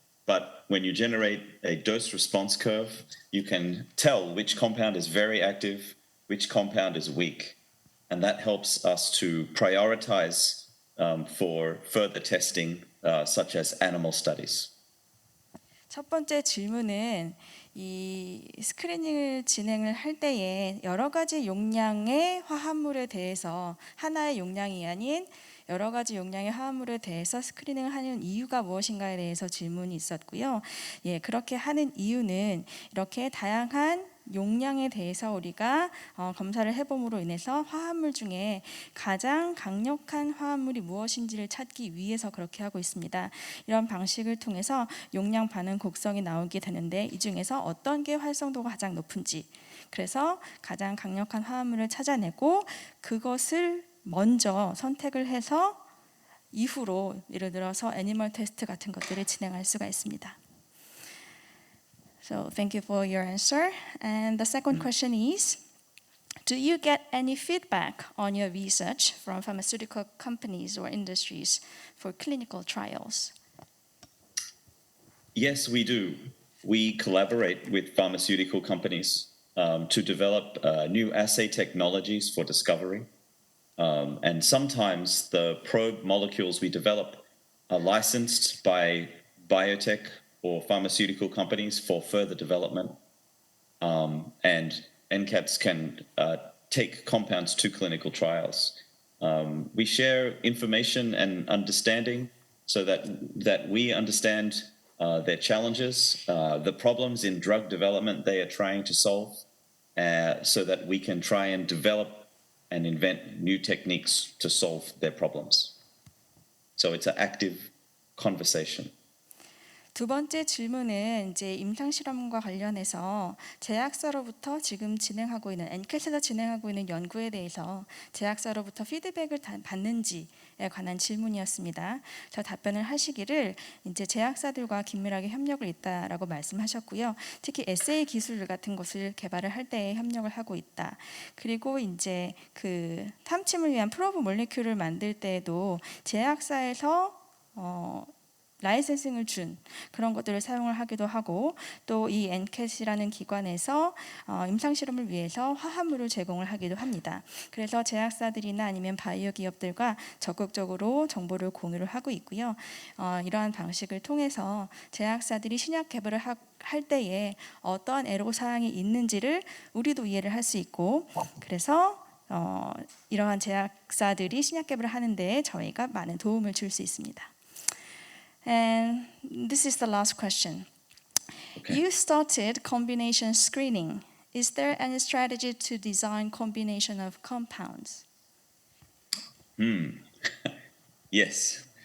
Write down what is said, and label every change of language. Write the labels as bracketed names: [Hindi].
[English] But when you generate a dose response curve, you can tell which compound is very active, which compound is weak. And that helps us to prioritize for further testing, such as animal studies. [Korean] 첫 번째 질문은 이 스크리닝을 진행을 할 때에 여러 가지 용량의 화합물에 대해서 하나의 용량이 아닌 여러 가지 용량의 화합물에 대해서 스크리닝을 하는 이유가 무엇인가에 대해서 질문이 있었고요. 예, 그렇게 하는 이유는 이렇게 다양한 용량에 대해서 우리가 검사를 해봄으로 인해서 화합물 중에 가장 강력한 화합물이 무엇인지를 찾기 위해서 그렇게 하고 있습니다. 이런 방식을 통해서 용량 반응 곡성이 나오게 되는데 이 중에서 어떤 게 활성도가 가장 높은지, 그래서 가장 강력한 화합물을 찾아내고 그것을 먼저 선택을 해서 이후로 예를 들어서 애니멀 테스트 같은 것들을 진행할 수가 있습니다. [English] So thank you for your answer. And the second question is, do you get any feedback on your research from pharmaceutical companies or industries for clinical trials? Yes, we do. We collaborate with pharmaceutical companies to develop new assay technologies for discovery. And sometimes the probe molecules we develop are licensed by biotech or pharmaceutical companies for further development. and NCATS can take compounds to clinical trials. We share information and understanding so that we understand their challenges, the problems in drug development they are trying to solve, so that we can try and develop and invent new techniques to solve their problems. So it's an active conversation. [Korean] 두 번째 질문은 이제 임상 실험과 관련해서 제약사로부터 지금 진행하고 있는 NCATS에서 진행하고 있는 연구에 대해서 제약사로부터 피드백을 받는지에 관한 질문이었습니다. 저 답변을 하시기를 이제 제약사들과 긴밀하게 협력을 있다라고 말씀하셨고요. 특히 SA 기술 같은 것을 개발을 할 때 협력을 하고 있다. 그리고 이제 그 탐침을 위한 프로브 몰리큘을 만들 때에도 제약사에서 라이센싱을 준 그런 것들을 사용을 하기도 하고 또 이 NCATS라는 기관에서 임상 실험을 위해서 화합물을 제공을 하기도 합니다. 그래서 제약사들이나 아니면 바이오 기업들과 적극적으로 정보를 공유를 하고 있고요. 이러한 방식을 통해서 제약사들이 신약 개발을 할 때에 어떤 애로사항이 있는지를 우리도 이해를 할 수 있고 그래서 이러한 제약사들이 신약 개발을 하는 데 저희가 많은 도움을 줄 수 있습니다. [English] And this is the last question. Okay. You started combination screening. Is there any strategy to design combination of compounds? Yes.